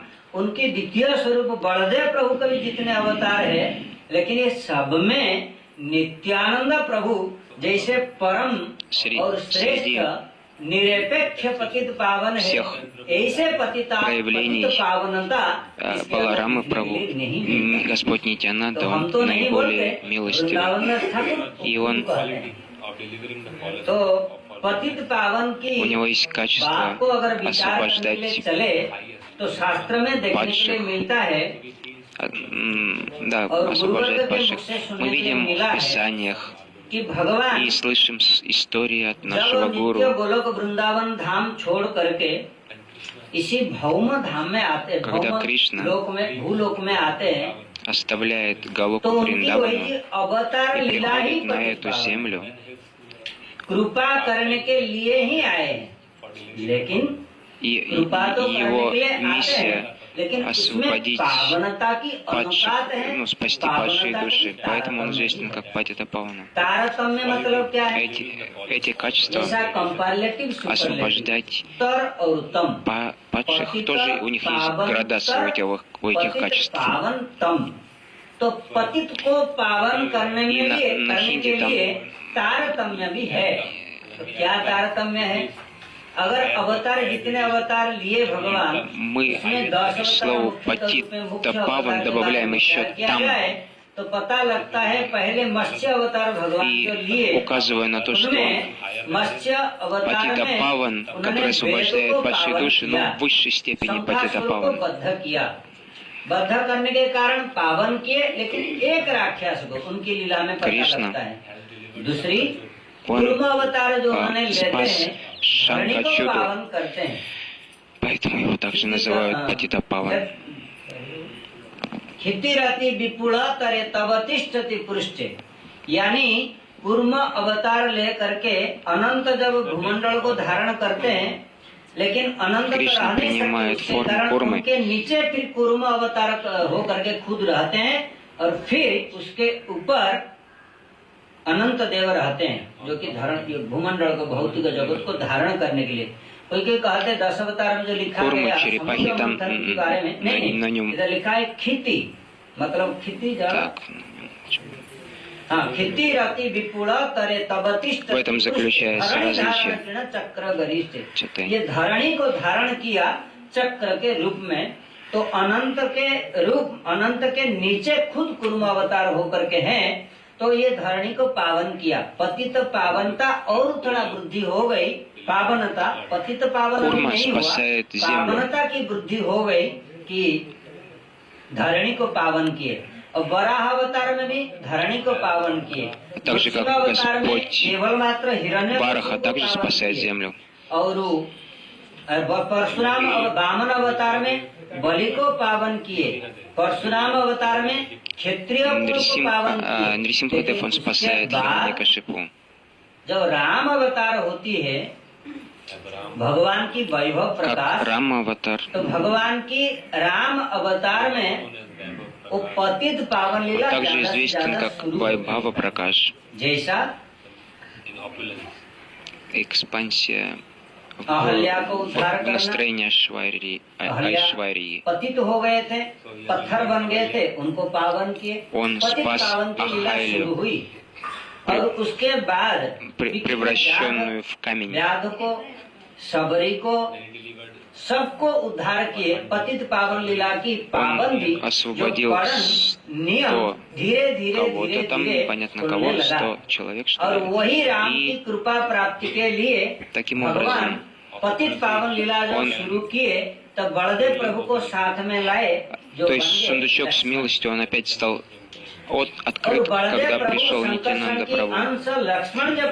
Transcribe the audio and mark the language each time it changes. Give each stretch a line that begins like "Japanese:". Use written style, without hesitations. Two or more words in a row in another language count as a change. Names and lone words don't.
Hindi: उनके द्वितीय स्वरूप बलदेव प्रभु के भी जितने अवतार है, लेकिन ये सब में नित्यानंद प्रभु जैसे परम और श्रेष्ठ निरपेक्ष पतित पावन है,
Russian: всех
Hindi: ऐसे पतिता
Russian: проявлений
Hindi: पतित पावनता
Russian: Баларамы Прабhu,
Hindi: नहीं।
Russian: Господь Нитянанда,
Hindi: तो
Russian: он
Hindi: हम तो नहीं
Russian: наиболее
Hindi: बोलते
Russian: милостивый.
Hindi: वृंदावन में ठाकुर
Russian: И он,
Hindi: तो पतित पावन की
Russian: у него есть
Hindi: बात
Russian: качество
Hindi: को अगर विचार करने के लिए
Russian: освобождать,
Hindi: चले तो शास्त्र में देखने के लिए मिलता है
Russian: да, освобождать падших. Мы видим в Писаниях
Hindi: कि भगवान
Russian: и слышим истории от
Hindi: जब
Russian: нашего
Hindi: नित्य
Russian: гуру,
Hindi: गोलोक वृंदावन धाम छोड़ करके इसी भौम धाम में आते हैं,
Russian: Когда
Hindi: भौम
Russian: Кришна
Hindi: लोक में भूलोक में आते हैं,
Russian: оставляет
Hindi: तो
Russian: Галоку
Hindi: उनकी वही
Russian: Вриндавану
Hindi: अवतार
Russian: и
Hindi: लीला ही
Russian: приходит на
Hindi: पतित
Russian: эту
Hindi: पावन।
Russian: землю,
Hindi: कृपा करने के लिए ही आए हैं, लेकिन
Russian: и
Hindi: कृपा तो करने
Russian: его
Hindi: के लिए आते हैं,
Russian: миссия
Hindi: लेकिन उसमें
Russian: освободить
Hindi: पावनता की
Russian: падших,
Hindi: अनुपात है,
Russian: спасти падшие
Hindi: पावनता
Russian: души.
Hindi: की
Russian: Поэтому он
Hindi: तारतम्य
Russian: известен
Hindi: है।
Russian: как Патита Павана.
Hindi: तारतम्य मतलब क्या है?
Russian: Эти качества
Hindi: जैसा कंपैरेटिव
Russian: освобождать
Hindi: उत्तर और उत्तम,
Russian: падших тоже, у них есть градация у этих качеств.
Hindi: पावन तम, तो पतित को पावन करने में
Russian: И
Hindi: लिए
Russian: на
Hindi: करने के
Russian: हिंदी там
Hindi: लिए तारतम्य भी है। तो क्या तारतम्य है? अगर अवतार जितने अवतार लिए भगवान,
Russian: мы
Hindi: उसमें 10
Russian: слово Патита Паван добавляем еще там,
Hindi: तो पता लगता है पहले मत्स्य अवतार भगवान जो
Russian: и
Hindi: लिए,
Russian: указывая на то, что
Hindi: उनमें मत्स्य अवतार
Russian: Патита
Hindi: में
Russian: Паван, который освобождает падшие души, но в высшей степени Патита
Hindi: को
Russian: Паван.
Hindi: बद्ध किया। बद्ध करने के कारण पावन किए, लेकिन एक राक्षस को उनकी लीला में पता कृष्ण, लगता है। दूसरी
Russian: он
Hindi: पूर्व अवतार जो उन्होंने लेते
Russian: спас
Hindi: हैं, धरणी को
Russian: Шанкачуду,
Hindi: पावन करते हैं।
Russian: поэтому его также называют Патита Паван.
Sanskrit: खितिरति विपुल तरे तब तिष्ठति पृष्ठे,
Hindi: यानी कूर्म अवतार ले करके अनंत जब भूमंडल को धारण करते हैं, लेकिन अनंत कृष्ण रहने
Russian: принимает
Hindi: से
Russian: форму कूर्मы.
Hindi: उनके नीचे फिर कूर्म अवतार हो करके खुद रहते हैं, और फिर उसके ऊपर अनंत देव रहते हैं, जो कि धारण भूमंडल को भौतिक जगत को धारण करने के लिए। कोई कोई कहते 10 अवतार में जो लिखा कूर्म गया
Russian: черепахи
Hindi: समुद्र
Russian: там
Hindi: मंथन के बारे में
Russian: на нем.
Hindi: इधर लिखा है खिति, मतलब खिति
Russian: Так,
Sanskrit: हाँ, खिति राति विपुल तरे तबतिष्ठ,
Russian: В этом заключается различие.
Sanskrit: चक्र गरिष्ठ,
Russian: читай.
Hindi: ये धरणी को धारण किया चक्र के रूप में, तो अनंत के रूप, अनंत के नीचे खुद कुर्म अवतार होकर के हैं, तो ये धरणी को पावन किया। पतित पावनता और थोड़ा वृद्धि हो गई, पावनता, पतित पावन कूर्म नहीं हुआ,
Russian: спасает землю.
Hindi: पावनता की वृद्धि हो गई कि धरणी को पावन किए। और वराह अवतार में भी धरणी को पावन किए।
Russian: Так же, как
Hindi: नृसिंह अवतार में
Russian: Господь
Hindi: केवल मात्र हिरण्य
Russian: Вараха также спасает
Hindi: किए।
Russian: землю.
Hindi: और परशुराम वामन अवतार में बलि को पावन किए। परशुराम अवतार में क्षत्रिय को पावन किए।
Russian: Нрисимхадев он спасает Hiranyakashipu.
Hindi: जब राम अवतार होती है, भगवान की वैभव
Russian: Как
Hindi: प्रकाश,
Russian: Рама Аватар,
Hindi: तो भगवान की राम अवतार में वो पतित पावन लीला
Russian: также
Hindi: ज्यादा से
Russian: известен
Hindi: ज्यादा
Russian: как
Hindi: शुरू होती है।
Russian: Вайбхава Пракаш.
Hindi: जैसा
Russian: экспансия
Hindi: अहल्या को उद्धार
Russian: в
Hindi: करना।
Russian: настроение Айшварии.
Hindi: पतित हो गए थे, पत्थर बन गए थे, उनको पावन किए।
Russian: Он
Hindi: पतित
Russian: спас
Hindi: पावन की लीला
Russian: Ахайлю,
Hindi: शुरू हुई और उसके बाद
Russian: превращенную в камень.
Hindi: व्याध को, शबरी को, सबको उद्धार किए। पतित पावन लीला की पाबंदी
Russian: Он освободил
Hindi: नियम धीरे धीरे
Russian: кого-то
Hindi: धीरे
Russian: там,
Hindi: धीरे
Russian: непонятно
Hindi: खुलने
Russian: кого,
Hindi: लगा।
Russian: 100 человек, что
Hindi: और
Russian: ли.
Hindi: वही राम की
Russian: И
Hindi: कृपा प्राप्ति के लिए
Russian: таким
Hindi: भगवान
Russian: образом
Hindi: पतित पावन लीला जब
Russian: он-
Hindi: शुरू किए तब बलदेव प्रभु को साथ में लाए, जो
Russian: То
Hindi: बन
Russian: есть
Hindi: गए
Russian: сундучок с
Hindi: लक्ष्मण।
Russian: милостью, он опять стал
Hindi: और
Russian: открыт,
Hindi: बलदेव
Russian: когда
Hindi: प्रभु
Russian: пришел
Hindi: शंकर
Russian: Нитянанда
Hindi: की
Russian: Прабhu.
Hindi: अंश लक्ष्मण जब